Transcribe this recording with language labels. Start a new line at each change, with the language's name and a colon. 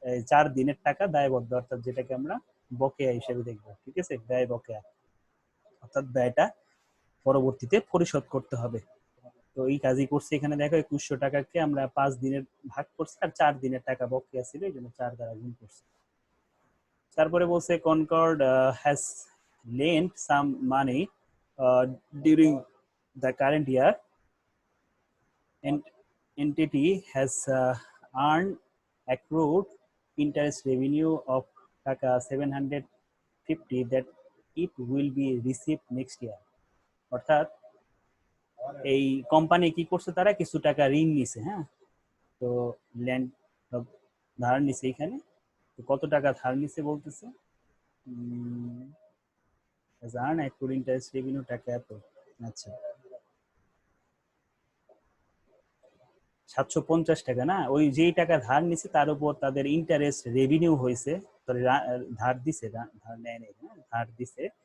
Bangla: 4 দিনের টাকা দায়বদ্ধ, অর্থাৎ যেটাকে আমরা বকেয়া হিসেবে দেখবো। ঠিক আছে, ব্যয় বকেয়া, অর্থাৎ ব্যয়টা পরবর্তীতে পরিশোধ করতে হবে। তো এই কাজই করছে এখানে দেখো 2100 টাকাকে আমরা 5 দিনের ভাগ করছি আর 4 দিনের টাকা বকেয়া ছিল এই জন্য 4 দ্বারা গুণ করছি। তারপরে বলছে
English: Concord has lent some money during the current year and entity has earned accrued interest revenue of taka 750 that it will be received next year।
Bangla: অর্থাৎ এই কোম্পানি কি করছে, তারা কিছু টাকা ঋণ নিছে, হ্যাঁ, তো ল্যান্ড ধার নিছে এখানে। তো কত টাকা ধার নিছে বলতেছে, জান অ্যাকুড ইন্টারেস্ট রেভিনিউ টাকা এত, আচ্ছা 750 টাকা না, ওই যেই টাকা ধার নিছে তার উপর তাদের ইন্টারেস্ট রেভিনিউ হয়েছে, ধার দিছে, ধার নেয় নাই, ধার দিছে।